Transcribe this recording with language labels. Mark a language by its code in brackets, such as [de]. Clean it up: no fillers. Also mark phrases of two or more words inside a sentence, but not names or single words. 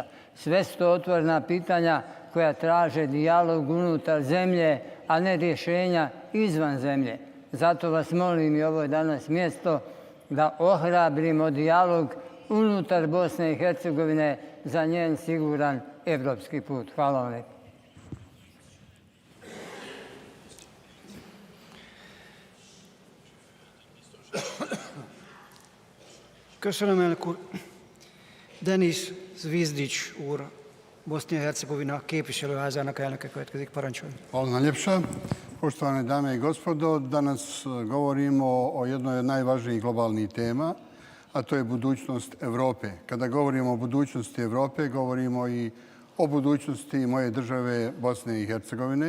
[bs] Sve su to otvorena pitanja koja traže dijalog unutar zemlje, a ne rješenja izvan zemlje. Zato vas molim i ovo je danas mjesto da ohrabrimo dijalog unutar Bosne i Hercegovine za njen siguran evropski put. Hvala vam lijepo. [hu] Köszönöm, elnök úr. Denis Zvizdić úr, Bosznia-Hercegovina képviselőházának elnöke következik. Parancsoljon. [bs] Hvala najljepša. Poštovane dame i gospodo, danas govorimo o jednoj od najvažnijih globalnih tema, a to je budućnost Evrope. Kada govorimo o budućnosti Evrope, govorimo i o budućnosti moje države Bosne i Hercegovine.